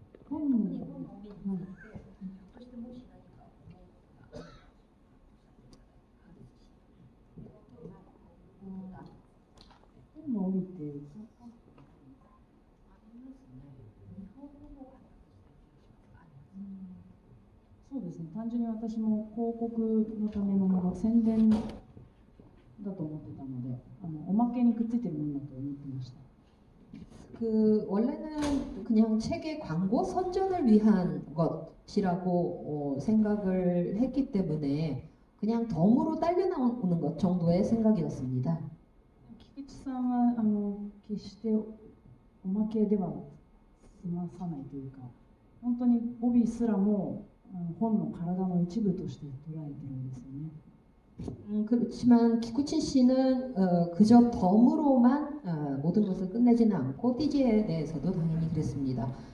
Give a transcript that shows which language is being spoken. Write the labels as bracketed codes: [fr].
[ja] 本の、本の帯ってそうですね、単純に私も広告のためのもの、宣伝だと思ってたので、おまけにくっついてるものだと思ってました。 [ko] 원래는 그냥 책의 광고 선전을 위한 것이라고 생각을 했기 때문에 그냥 덤으로 딸려 나오는 것 정도의 생각이었습니다. [ja] 菊池さんは決しておまけでは済まさないというか、本当に帯すらも本の体の一部として捉えてるんですよね。 [ko] 그렇지만 기쿠친 씨는 그저 덤으로만 모든 것을 끝내지는 않고 띠지에 대해서도 당연히 그랬습니다.